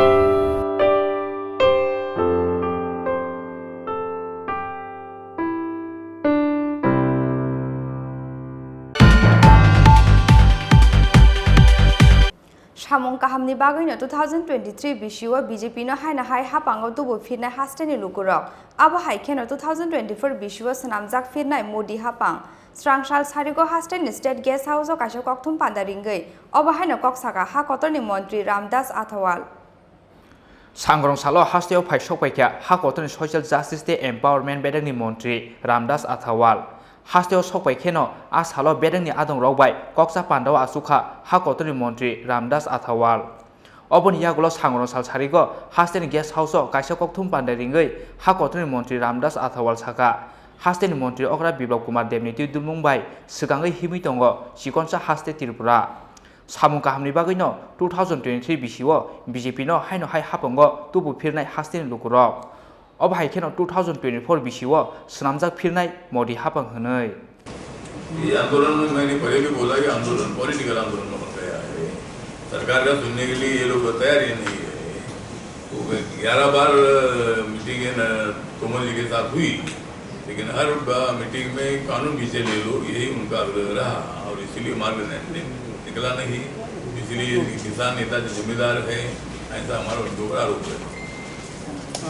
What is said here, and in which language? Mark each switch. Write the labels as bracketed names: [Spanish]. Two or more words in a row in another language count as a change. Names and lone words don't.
[Bodo] सामं काहामनि बागैनो 2023 बिसिव बीजेपी नो हायना हाय हापांगो दुबो फिरनाय हास्टेनि लुकुरक आबो हायखेनो 2024 बिसिव सनामजाक फिरनाय मोदी हापां स्रांसाल सारिगो हास्टेनि स्टेट गेस्ट हाउस काशो कक्थुम पांदारिंगै अबहायनो कक्साका हा कतरनि मंत्री रामदास आथवाल सांग्रं सालो हास्टेयाव फाइसक पाइका हा कतरनि सोशल जस्टिस ते एम्पावरमेंट बेदंनि मंत्री रामदास आथवाल हास्टेयाव सकपाइखेनो आ सालो बेदंनि आदं रौबाय कक्सा पान्डाव आसुखा हा कतरनि मंत्री रामदास आथवाल अबनि यागुलो सांग्रं साल सारिगो हास्टेनि गेस्ट हाउस काशो कक्थुम पांदारिंगै हा कतरनि मंत्री रामदास आथवाल साका हास्टेनि मंत्री अग्रा बिप्लब कुमार देवनि दुलमुंबाय सिगाङै हिमै दङ सिकनसा हास्टे त्रिपुरा सामुं काहामनि बागैनो 2023 बिसिव बीजेपी नो हायनो हाय हापंगो तुबु फिरनाय हास्टेनि लुकुरक अब हायखेनो 2024 बिसिव सनामजाक फिरनाय मोदी हापं हनै [Hindi] ये आंदोलन में मैंने पहले भी बोला कि आंदोलन पॉलिटिकल आंदोलन बन गया है सरकार का सुनने के लिए ये लोग तैयार ही नहीं है तो 11 बार मीटिंग तोमर जी के साथ हुई लेकिन हर मीटिंग में कानून पीछे ले लो यही उनका रहा और इसीलिए मार्ग निकला नहीं इसलिए किसान नेता जो जिम्मेदार है ऐसा हमारा उनके ऊपर आरोप है।